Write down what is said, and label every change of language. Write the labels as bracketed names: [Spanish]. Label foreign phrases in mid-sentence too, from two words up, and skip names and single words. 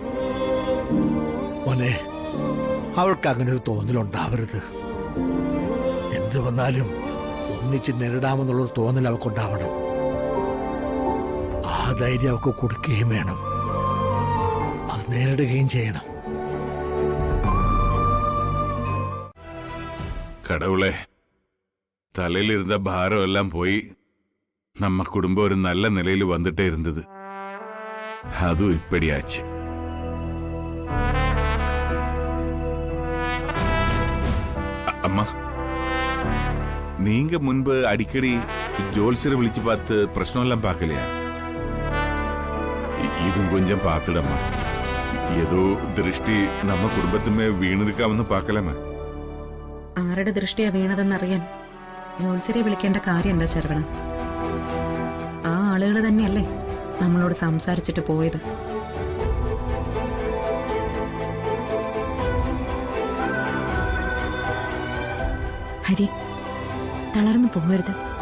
[Malayalam] മോനെ, അവൾക്ക് അങ്ങനെ ഒരു തോന്നലുണ്ടാവരുത്. എന്ത് വന്നാലും ഒന്നിച്ച് നേരിടാമെന്നുള്ളൊരു തോന്നൽ അവൾക്കുണ്ടാവണം. ആ ധൈര്യം അവൾക്ക് കൊടുക്കുകയും വേണം. അത് നേരിടുകയും ചെയ്യണം. [Tamil] கடவுளே, தலையில் இருந்த பாரம் எல்லாம் போய் நம்ம குடும்பம் ஒரு நல்ல நிலையில வந்துட்டே இருந்தது. அதுவும் இப்படியாச்சு. அம்மா, நீங்க முன்பு அடிக்கடி ஜோல்சரை விழிச்சு பார்த்து பிரச்சனை எல்லாம் பார்க்கலையா? இதுவும் கொஞ்சம் பார்த்துடம்மா. ஏதோ திருஷ்டி நம்ம குடும்பத்துமே വീണിരിക്കാമെന്ന് பார்க்கலாமா? [Malayalam] ആരുടെ ദൃഷ്ടിയാ വീണതെന്നറിയാൻ ജോത്സ്യരെ വിളിക്കേണ്ട കാര്യം എന്താ ശരവണ? ആ ആളുകൾ തന്നെയല്ലേ നമ്മളോട് സംസാരിച്ചിട്ട് പോയത്. ഹരി, തളർന്നു പോകരുത്.